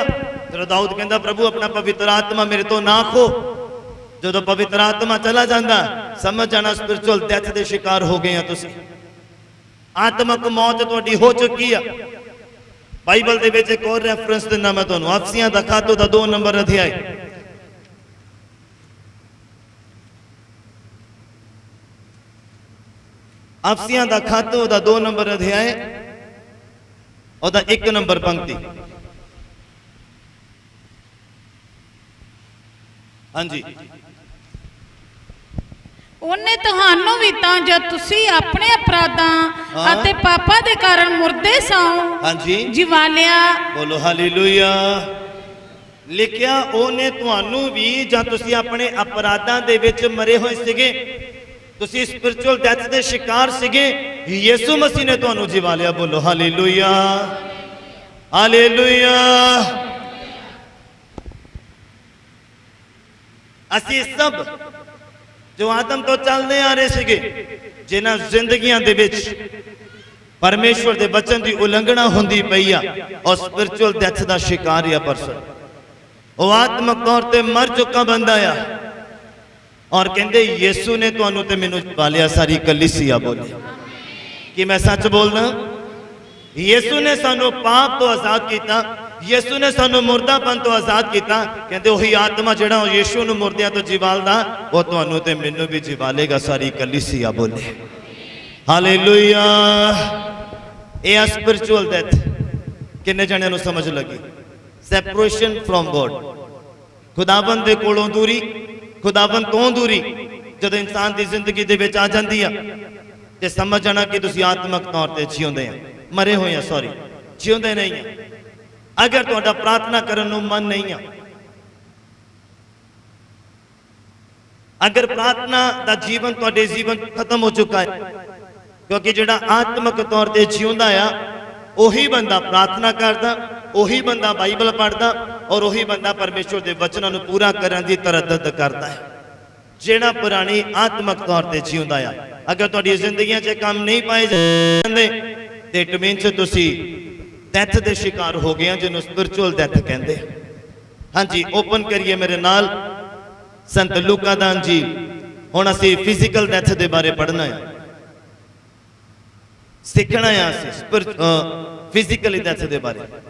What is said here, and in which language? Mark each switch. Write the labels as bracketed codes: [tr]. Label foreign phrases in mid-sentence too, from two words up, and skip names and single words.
[hi] तो दाऊद कहता प्रभु अपना पवित्र आत्मा मेरे तो ना खो। जो पवित्र आत्मा चला जाता समझ जाना [en] spiritual death [hi] के शिकार हो गए तुसीं। [pa] ਆਤਮਕ ਮੌਤ ਤੁਹਾਡੀ ਹੋ ਚੁੱਕੀ ਹੈ। ਬਾਈਬਲ ਦੇ ਵਿੱਚ ਇੱਕ ਔਰ ਰੈਫਰੈਂਸ ਦਿਣਾ ਮੈਂ ਤੁਹਾਨੂੰ, ਅਫ਼ਸੀਆਂ ਦਾ ਖ਼ਤੋ ਦਾ 2 ਨੰਬਰ ਅਧਿਆਇ, ਅਫ਼ਸੀਆਂ ਦਾ ਖ਼ਤੋ ਦਾ 2 ਨੰਬਰ ਅਧਿਆਇ ਔਰ 1 ਨੰਬਰ ਪੰਕਤੀ। ਹਾਂ ਜੀ, ਉਹਨੇ ਤੁਹਾਨੂੰ ਵੀ ਤਾਂ ਜੋ ਤੁਸੀਂ ਆਪਣੇ ਅਪਰਾਧਾਂ ਅਤੇ ਪਾਪਾਂ ਦੇ ਕਾਰਨ ਮੁਰਦੇ ਸੌ, ਹਾਂਜੀ, ਜਿਵਾ ਲਿਆ। ਬੋਲੋ ਹਾਲੇਲੂਇਆ। ਲਿਖਿਆ ਉਹਨੇ ਤੁਹਾਨੂੰ ਵੀ ਜਾਂ ਤੁਸੀਂ ਆਪਣੇ ਅਪਰਾਧਾਂ ਦੇ ਵਿੱਚ ਮਰੇ ਹੋਏ ਸੀਗੇ, ਤੁਸੀਂ [en] spiritual death [pa] ਦੇ ਸ਼ਿਕਾਰ ਸੀਗੇ, ਯਿਸੂ ਮਸੀਹ ਨੇ ਤੁਹਾਨੂੰ ਜਿਵਾ ਲਿਆ। ਬੋਲੋ ਹਾਲੇਲੂਇਆ ਹਾਲੇਲੂਇਆ। ਅਸੀਂ ਸਭ ਜੋ ਆਦਮ ਤੋਂ ਚੱਲਦੇ ਆ ਰਹੇ ਥੇ, ਜਿਨ੍ਹਾਂ ਜ਼ਿੰਦਗੀਆਂ ਦੇ ਵਿੱਚ ਪਰਮੇਸ਼ੁਰ ਕੇ ਵਚਨ ਕੀ ਉਲੰਘਣਾ ਹੁੰਦੀ ਪਈ ਆ ਔਰ [en] spiritual death [pa] ਕਾ ਸ਼ਿਕਾਰ ਯਾ ਪਰਸਨ ਵੋ ਆਤਮਕ ਤੌਰ ਪਰ ਮਰ ਚੁੱਕਾ ਬੰਦਾ ਆ ਔਰ ਕਹਿੰਦੇ ਯਿਸੂ ਨੇ ਤੁਹਾਨੂੰ ਤੇ ਮੈਨੂੰ ਪਾ ਲਿਆ। ਸਾਰੀ ਕਲੀਸਿਯਾ ਬੋਲੇ ਕਿ ਮੈਂ ਸੱਚ ਬੋਲਣਾ, ਯਿਸੂ ਨੇ ਸਾਨੂੰ ਪਾਪ ਤੋਂ ਆਜ਼ਾਦ ਕੀਤਾ, ਯਿਸੂ ਨੇ ਸਾਨੂੰ ਮੁਰਦਾਪਨ ਤੋਂ ਆਜ਼ਾਦ ਕੀਤਾ। ਕਹਿੰਦੇ ਉਹੀ ਆਤਮਾ ਜਿਹੜਾ ਯਿਸੂ ਨੂੰ ਮੁਰਦਿਆਂ ਤੋਂ ਜਿਵਾਲਦਾ ਉਹ ਤੁਹਾਨੂੰ ਤੇ ਮੈਨੂੰ ਭੀ ਜਿਵਾਲੇਗਾ। ਸਾਰੀ ਕਲੀਸਿਯਾ ਬੋਲੇ ਹਾਲੇਲੂਇਆ। ਯੇ [en] spiritual death [pa] ਕਿੰਨੇ ਜਣਿਆਂ ਨੂੰ ਸਮਝ ਲੱਗੀ? [en] Separation from God, [pa] ਖ਼ੁਦਾਵੰਦ ਦੇ ਕੋਲੋਂ ਦੂਰੀ, ਖ਼ੁਦਾਵੰਦ ਤੋਂ ਦੂਰੀ ਜਦੋਂ ਇਨਸਾਨ ਕੀ ਜ਼ਿੰਦਗੀ ਦੇ ਵਿੱਚ ਆ ਜਾਂਦੀ ਆ ਤੇ ਸਮਝ ਜਾਣਾ ਕਿ ਤੁਸੀਂ ਆਤਮਕ ਤੌਰ ਤੇ ਜਿਉਂਦੇ ਆ, ਮਰੇ ਹੋਏ ਆ, ਸੌਰੀ ਜਿਉਂਦੇ ਨਹੀਂ ਆ। ਅਗਰ ਤੁਹਾਡਾ ਪ੍ਰਾਰਥਨਾ ਕਰਨ ਨੂੰ ਮਨ ਨਹੀਂ ਆ, ਅਗਰ ਪ੍ਰਾਰਥਨਾ ਦਾ ਜੀਵਨ ਤੁਹਾਡੇ ਜੀਵਨ ਖ਼ਤਮ ਹੋ ਚੁੱਕਾ ਹੈ, ਕਿਉਂਕਿ ਜਿਹੜਾ ਆਤਮਕ ਤੌਰ ਤੇ ਜਿਉਂਦਾ ਆ ਓਹੀ ਬੰਦਾ ਪ੍ਰਾਰਥਨਾ ਕਰਦਾ, ਓਹੀ ਬੰਦਾ ਬਾਈਬਲ ਪੜ੍ਹਦਾ ਔਰ ਓਹੀ ਬੰਦਾ ਪਰਮੇਸ਼ੁਰ ਦੇ ਵਚਨਾਂ ਨੂੰ ਪੂਰਾ ਕਰਨ ਦੀ ਤਰੱਦਦ ਕਰਦਾ ਹੈ। ਜਿਹੜਾ ਪ੍ਰਾਣੀ ਆਤਮਕ ਤੌਰ ਤੇ ਜਿਉਂਦਾ ਆ, ਅਗਰ ਤੁਹਾਡੀ ਜ਼ਿੰਦਗੀਆਂ 'ਚ ਕੰਮ ਨਹੀਂ ਪਾਏ ਜਾਂਦੇ ਤੇ [en] it means [pa] ਤੁਸੀਂ ਡੈਥ ਦੇ ਸ਼ਿਕਾਰ ਹੋ ਗਏ ਆ, ਜਿਹਨੂੰ [en] spiritual death [pa] ਕਹਿੰਦੇ ਆ। ਹਾਂਜੀ, ਓਪਨ ਕਰੀਏ ਮੇਰੇ ਨਾਲ ਸੰਤ ਲੂਕਾ ਦਾ ਅੰਜੀਲ। ਹੁਣ ਅਸੀਂ [en] physical death [pa] ਦੇ ਬਾਰੇ ਪੜ੍ਹਨਾ ਹੈ, ਸਿੱਖਣਾ ਹੈ ਅਸੀਂ [en] physically death [pa] ਦੇ ਬਾਰੇ।